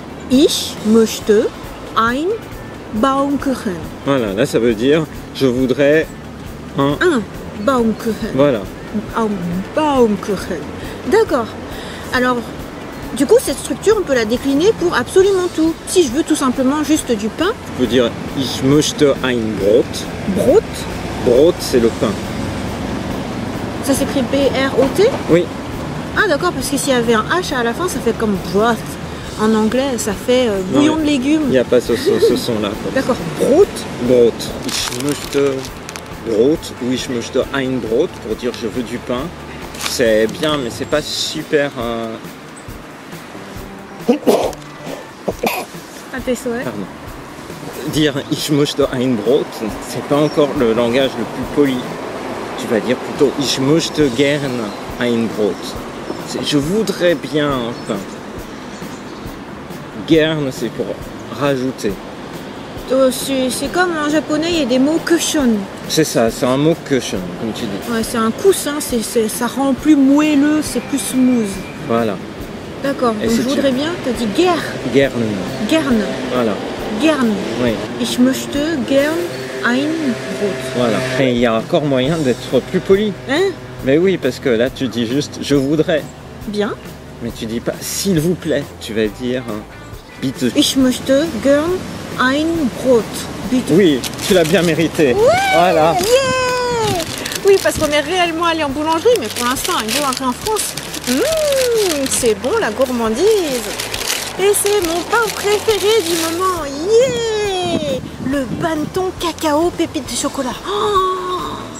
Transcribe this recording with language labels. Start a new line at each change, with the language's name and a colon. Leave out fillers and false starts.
German: Ich möchte ein Baumkuchen.
French: Voilà, là ça veut dire je voudrais un
German: Baumkuchen.
French: Voilà. Un Baumkuchen. D'accord. Alors, du coup, cette structure, on peut la décliner pour absolument tout. Si je veux tout simplement juste du pain. Tu peux dire
German: ich möchte ein Brot. Brot.
French: Brot, c'est le pain. Ça s'écrit B-R-O-T? Oui. Ah d'accord, parce que s'il y avait un H à la fin, ça fait comme broth. En anglais, ça fait bouillon de légumes. Il n'y a pas ce son-là. D'accord, Brot.
German: Brot. Ich möchte Brot ou ich möchte ein Brot
French: pour dire je veux du pain. C'est bien, mais c'est pas super... À tes souhaits. Pardon. Dire
German: ich möchte ein Brot,
French: c'est pas encore le langage le plus poli. Tu vas dire plutôt
German: ich möchte gern ein Brot.
French: Je voudrais bien un pain. Gern, c'est pour rajouter. C'est comme en japonais, il y a des mots cushion. C'est ça, c'est un mot cushion, comme tu dis. Ouais, c'est un coussin, ça rend plus moelleux, c'est plus smooth. Voilà. D'accord, donc je voudrais bien, t'as dit gern.
German: Gern. Gern.
French: Voilà.
German: Gern.
French: Oui.
German: Ich möchte gern ein Brot.
French: Voilà. Et il y a encore moyen d'être plus poli. Hein? Mais oui, parce que là tu dis juste je voudrais. Bien. Mais tu dis pas s'il vous plaît. Tu vas dire bitte.
German: Ich möchte gern ein Brot. Bitte.
French: Oui, tu l'as bien mérité. Oui, voilà.
English: Yeah.
French: Oui, parce qu'on est réellement allé en boulangerie, mais pour l'instant, une boulangerie en France, c'est bon la gourmandise. Et c'est mon pain préféré du moment. Yeah. Le banneton cacao pépite de chocolat. Oh.